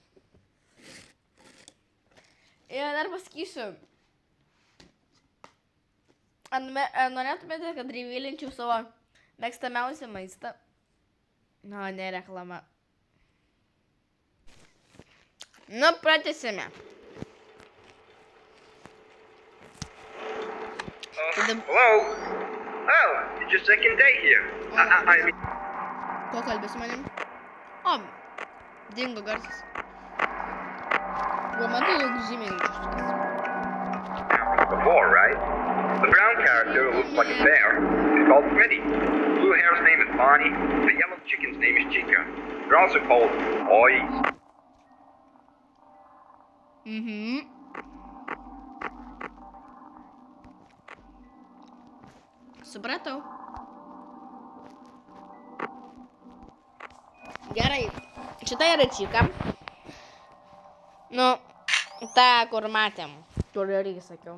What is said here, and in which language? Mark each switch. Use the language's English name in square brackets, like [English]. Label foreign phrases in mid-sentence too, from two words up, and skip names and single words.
[Lithuanian] Ir dar pasakysiu. Ar norėtumėte, kad revealinčiau savo mėgstamiausią maistą? Nu, ne reklama. Nu, pratęsime. [English] Hello? Oh, it's your second day here. I mean... [Lithuanian] Pokalbis su manim. O, dingo garsas. Buvo matau daug žymiai užsukęs. [English] Before, right? The brown character who looks like a bear is called Freddy. The blue hare's name is Bonnie. The yellow chicken's name is Chica. They're also called boys. [Lithuanian] Supratau. Gerai. Šita yra Čika. Nu, ta, kur matėm. Toliau sakiau.